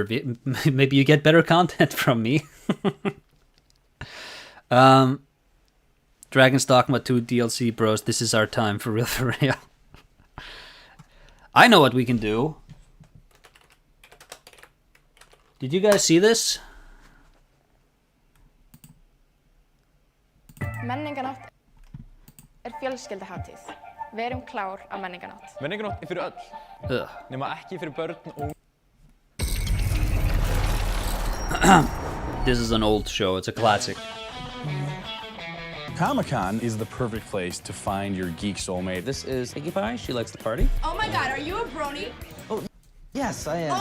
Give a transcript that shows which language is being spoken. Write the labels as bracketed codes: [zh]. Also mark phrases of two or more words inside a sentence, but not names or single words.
[en] Maybe you get better content from me. Dragon's Dogma 2 DLC, bros. This is our time, for real, for real. I know what we can do. Did you guys see this? [is] Menningarnótt fjölskylduhátíð. Við erum klár á menningarnótt. Menningarnótt fyrir öll. Nema ekki fyrir börn og... [en] This is an old show. It's a classic. Comic-Con is the perfect place to find your geek soulmate. This is Iggy Pie. She likes to party. Oh my god, are you a brony? Oh, yes, I am.